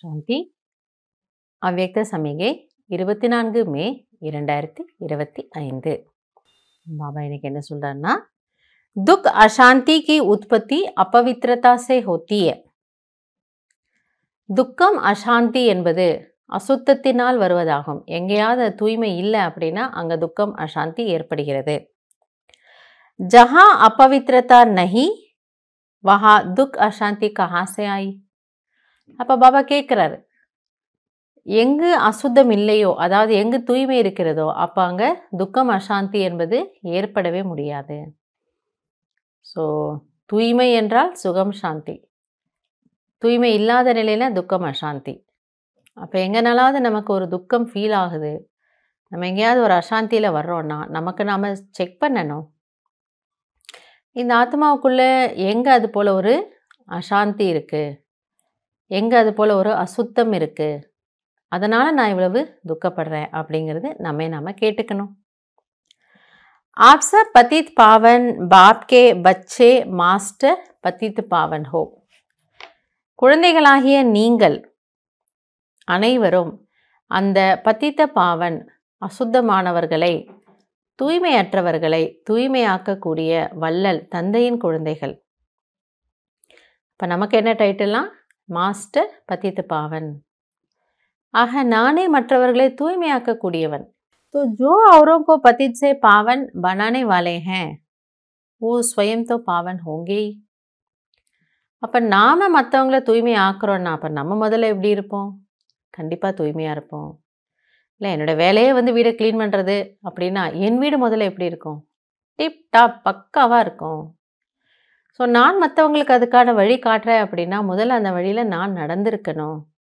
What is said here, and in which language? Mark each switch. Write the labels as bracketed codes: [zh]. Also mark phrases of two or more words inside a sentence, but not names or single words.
[hi] पोथी अव्यक्त समिगै 24 மே 2025 बाबा इनके [ta] என்ன சொல்றாருன்னா [hi] दुख अशांति की उत्पत्ति अपवित्रता से होती है. [ta] துக்கம் அசாந்தி என்பது அசுத்தத்தினால் வருவதாகும். எங்கேயாவது தூய்மை இல்லை அப்படின்னா அங்க துக்கம் அசாந்தி ஏற்படுகிறது. [hi] जहां अपवित्रता नहीं वहां दुख अशांति कहां से आई. [ta] அப்ப பாபா கேட்கிறாரு, எங்கு அசுத்தம் இல்லையோ, அதாவது எங்கு தூய்மை இருக்கிறதோ அப்ப அங்க துக்கம் அசாந்தி என்பது ஏற்படவே முடியாது. ஸோ தூய்மை என்றால் சுகம் சாந்தி, தூய்மை இல்லாத நிலையில துக்கம் அசாந்தி. அப்போ எங்கனாலாவது நமக்கு ஒரு துக்கம் ஃபீல் ஆகுது, நம்ம எங்கேயாவது ஒரு அசாந்தியில் வர்றோன்னா நமக்கு நாம் செக் பண்ணணும், இந்த ஆத்மாவுக்குள்ளே எங்கே அது போல் ஒரு அசாந்தி இருக்குது, எங்கே அது போல் ஒரு அசுத்தம் இருக்குது, அதனால் நான் இவ்வளவு துக்கப்படுறேன் அப்படிங்கிறது நம்ம கேட்டுக்கணும். [hi] आप सब पतित पावन बाप के बच्चे मास्टर पतित पावन हो. [ta] குழந்தைகளாகிய நீங்கள் அனைவரும் அந்த [hi] पतित पावन [ta] அசுத்தமானவர்களை, தூய்மையற்றவர்களை தூய்மையாக்கக்கூடிய வள்ளல் தந்தையின் குழந்தைகள். இப்போ நமக்கு என்ன டைட்டில்லாம்? மாஸ்டர் [hi] पतित पावन. [ta] ஆக நானே மற்றவர்களை தூய்மையாக்கக்கூடியவன். [hi] तो जो औरों को पतित से पावन बनाने वाले हैं वो स्वयं तो पावन होंगे ही. [ta] அப்போ நாம் மற்றவங்கள தூய்மை ஆக்குறோன்னா அப்போ நம்ம முதல்ல எப்படி இருப்போம்? கண்டிப்பாக தூய்மையாக இருப்போம். இல்லை என்னோடய வேலையே வீடை க்ளீன் பண்ணுறது அப்படின்னா என் வீடு முதல்ல எப்படி இருக்கும்? [en] tip top [ta] பக்காவாக இருக்கும். ஸோ நான் மற்றவங்களுக்கு அதுக்கான வழி காட்டுறேன் அப்படின்னா முதல்ல அந்த வழியில் நான் நடந்திருக்கணும்.